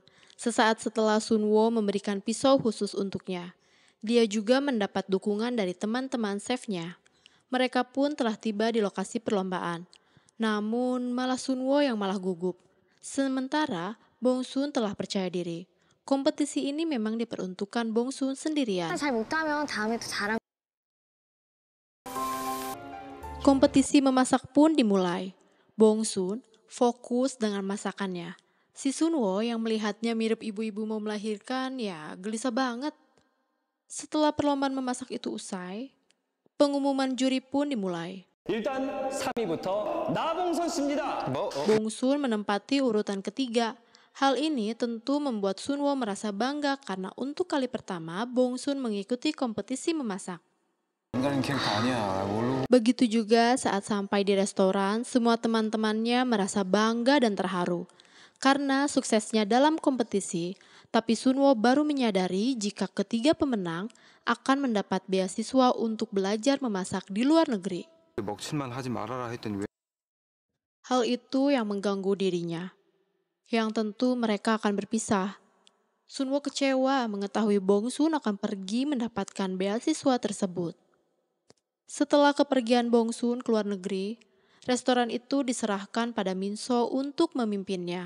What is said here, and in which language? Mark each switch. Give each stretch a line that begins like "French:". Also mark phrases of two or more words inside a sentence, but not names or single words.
Indonesian: Sesaat setelah Sunwo memberikan pisau khusus untuknya, dia juga mendapat dukungan dari teman-teman chefnya. Mereka pun telah tiba di lokasi perlombaan. Namun malah Sunwo yang malah gugup. Sementara Bongsun telah percaya diri. Kompetisi ini memang diperuntukkan Bongsun sendirian.
Korean: 잘 못하면 다음에 또 잘하면
Indonesian: Kompetisi memasak pun dimulai. Bongsun fokus dengan masakannya. Si Sunwo yang melihatnya mirip ibu-ibu mau melahirkan ya gelisah banget. Setelah perlombaan memasak itu usai, pengumuman juri pun dimulai.
Korean: 일단 3위부터 나봉선 씨입니다.
Indonesian: Bongsun menempati urutan ketiga. Hal ini tentu membuat Sunwo merasa bangga karena untuk kali pertama Bongsun mengikuti kompetisi memasak.
Korean: 인간은 캐릭터 아니야. 뭘로?
Indonesian: Begitu juga saat sampai di restoran, semua teman-temannya merasa bangga dan terharu. Karena suksesnya dalam kompetisi, tapi Sunwo baru menyadari jika ketiga pemenang akan mendapat beasiswa untuk belajar memasak di luar negeri.
Korean: 먹칠만 하지 말아라 했더니 왜?
Indonesian: Hal itu yang mengganggu dirinya. Yang tentu mereka akan berpisah. Sunwo kecewa mengetahui Bongsun akan pergi mendapatkan beasiswa tersebut. Setelah kepergian Bongsun ke luar negeri, restoran itu diserahkan pada Minso untuk memimpinnya.